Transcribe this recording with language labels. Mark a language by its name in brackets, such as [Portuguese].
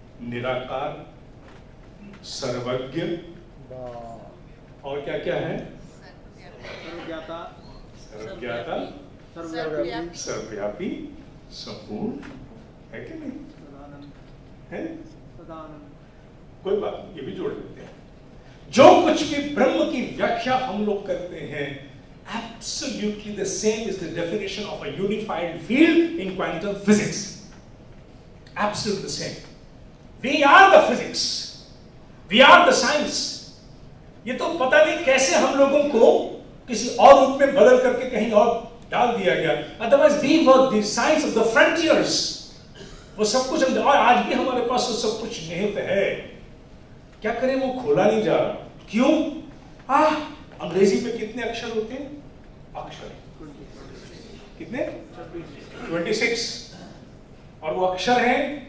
[Hindi] निराकार, सर्वज्ञ, और क्या क्या है? सर्वज्ञाता, सर्वव्यापी, संपूर्ण, है कि नहीं? है? कोई बात, ये भी जोड़ देते हैं। जो कुछ भी ब्रह्म की व्याख्या हम लोग करते हैं, [English] absolutely the same is the definition of a unified field in quantum physics. Absolutely the same. We are the physics. We are the science. [Hindi] ये तो पता नहीं कैसे हम लोगों को किसी और रूप में बदल करके कहीं और डाल दिया गया। [English] Otherwise we were the science of the frontiers. [Hindi] वो सब कुछ, और आज भी हमारे पास वो सब कुछ निहित है। क्या करें, वो खोला नहीं जा रहा। क्यों? अंग्रेजी में कितने अक्षर होते हैं? अक्षर कितने? 26। और वो अक्षर हैं?